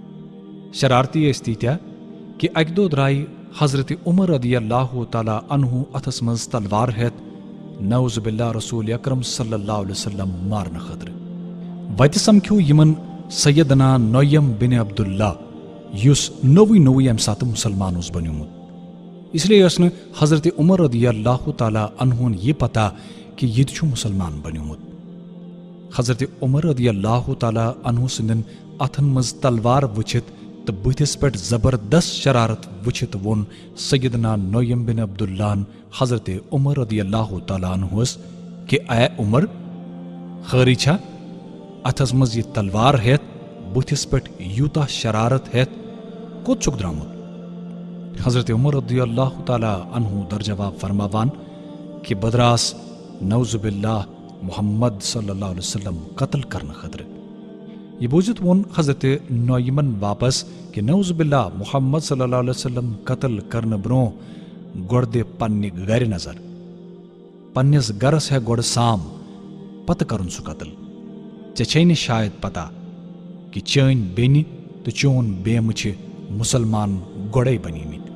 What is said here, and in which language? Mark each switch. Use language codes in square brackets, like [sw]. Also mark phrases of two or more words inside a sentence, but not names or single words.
[ks] शरारती तीत्या कि अक दो द्राय हजरत उमर [ar] رضي الله تعالى عنه [ks] अथस मज तलवार हेत [ar] نعوذ بالله [ks] रसूल अकरम [ar] صلى الله عليه وسلم [ks] मारन खतर। वत समख्यो यमन सैयदना नोयम बिन अब्दुल्ला युस नोवी नोवी अमि सात मुसलमान बन्योमुत। इसलिए हजरत उमर [ar] رضي الله تعالى عنهن [ks] ये पता कि ये मुसलमान बन्योमुत। हजरत उमर [ar] رضي الله تعالى عنه [ks] सिंदन अथन मज तलवार वुचित तो बुथिस पे जबरदस्त शरारत वुचित वोन सैयदना नोयम बिन अब्दुल्लान हजरत उमर [ar] رضي الله تعالى عنهس [ks] कि ए उमर खरी छा अथस मज ये तलवार हेत बुथिस पे यूता शरारत हेत कोत चुक द्रामुत। हजरत उमर [ar] رضي الله تعالى عنه [ks] दर जवाब फरमावान कि बदरास [ar] نعوذ بالله [ks] मोहम्मद [ar] صلى الله عليه وسلم [ks] कत्ल करने खतर। ये बूझत वोन हजरत नोयमन वापस कि [ar] نعوذ بالله [ks] मोहम्मद [ar] صلى الله عليه وسلم [ks] कत्ल करने ब्रो गोड़ दे पन्ने गर नजर पन्निस गरस है गोड़ साम पत करुन सु कत्ल। चे शायद पता कि चन बेनि तो चोन बेम मुसलमान गोड़े बनीमित।